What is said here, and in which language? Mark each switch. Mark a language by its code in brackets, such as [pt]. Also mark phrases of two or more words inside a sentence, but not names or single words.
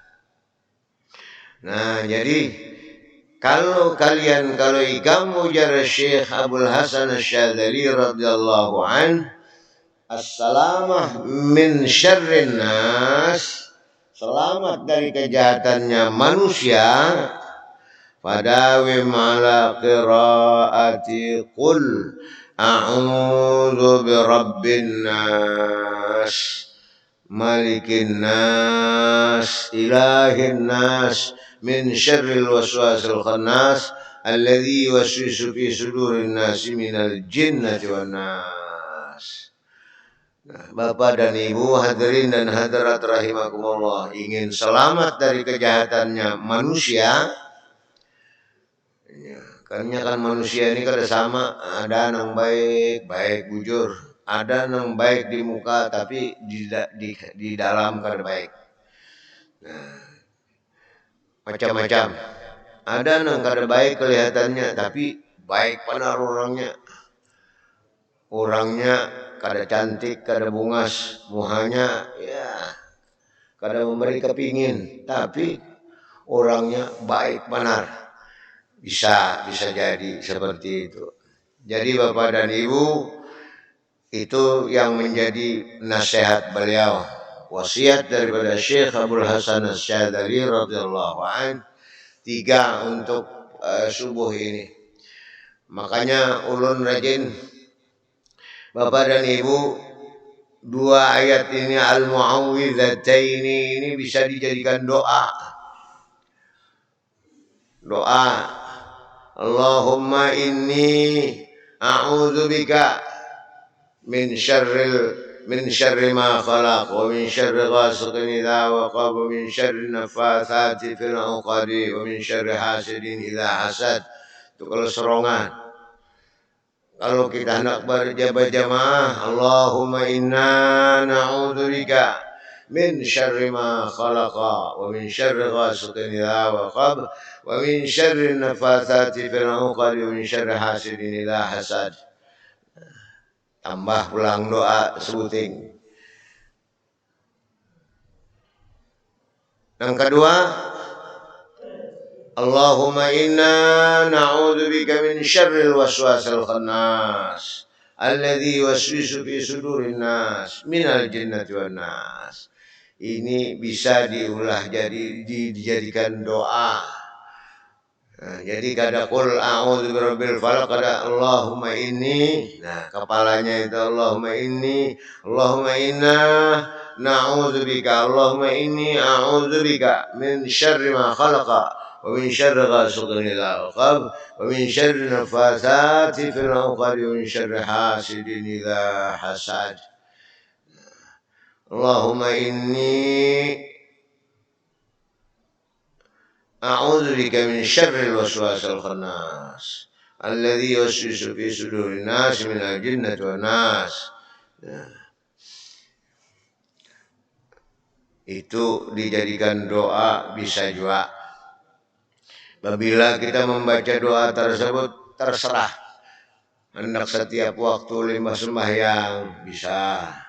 [bjn] Nah, jadi kalau ikam ujar Syekh Abdul Hasan Asy-Syadzali [ar] رضي الله عن السلامة من شر الناس, [bjn] selamat dari kejahatannya manusia, [ar] فداوم على قراءة قل أعوذ برب الناس ملك الناس إله الناس من شر الوسواس الخناس الذي يوسوس في صدور الناس من الجنة والناس. [bjn] Nah, Bapak dan Ibu, hadirin dan hadirat rahimakumullah, ingin selamat dari kejahatannya manusia. Karena kan manusia ini kada sama, ada yang baik bujur, ada yang baik di muka tapi di dalam kada baik. Nah, macam-macam. Ada yang kada baik kelihatannya tapi baik benar orangnya. Orangnya kada cantik, kada bungas, muhanya ya kada memberi kepingin, tapi orangnya baik benar. Bisa jadi seperti itu. Jadi Bapak dan Ibu, itu yang menjadi nasihat beliau, wasiat daripada Syekh Abdul Hasan Asy-Syadzali [ar] رضي الله عن, [bjn] 3 untuk subuh ini. Makanya ulun rajin Bapak dan Ibu, 2 ayat ini al-mu'awwidhataini ini bisa dijadikan doa. [ar] اللهم إني أعوذ بك من شر ما خلق ومن شر غاسق إذا وقب ومن شر النفاثات في العقد ومن شر حاسد إذا حسد. [bjn] Itu kalau serongan. Kalau kita hendak berjamaah, [ar] اللهم إنا نعوذ بك من شر ما خلق ومن شر غاسق إذا وقب ومن شر النفاثات في العقد ومن شر حاسد إذا حسد. [bjn] Tambah pulang doa sebuting. Yang kedua, [ar] اللهم إنا نعوذ بك من شر الوسواس الخناس الذي يوسوس في صدور الناس من الجنة والناس. [bjn] Ini bisa diulah dijadikan doa. Nah, jadi kada [ar] قل أعوذ برب الفلق, [bjn] kada [ar] اللهم إني. [bjn] Nah, kepalanya itu [ar] اللهم إنا نعوذ بك اللهم إني أعوذ بك من شر ما خلق ومن شر غاسق إذا وقب ومن شر النفاثات في العقد ومن شر حاسد إذا حسد. اللهم إني أعوذ بك من شر الوسواس الخناس الذي يوسوس في صدور الناس من الجنة والناس. [bjn] Itu dijadikan doa bisa juga. Apabila kita membaca doa tersebut terserah. Hendak setiap waktu 5 sembahyang bisa.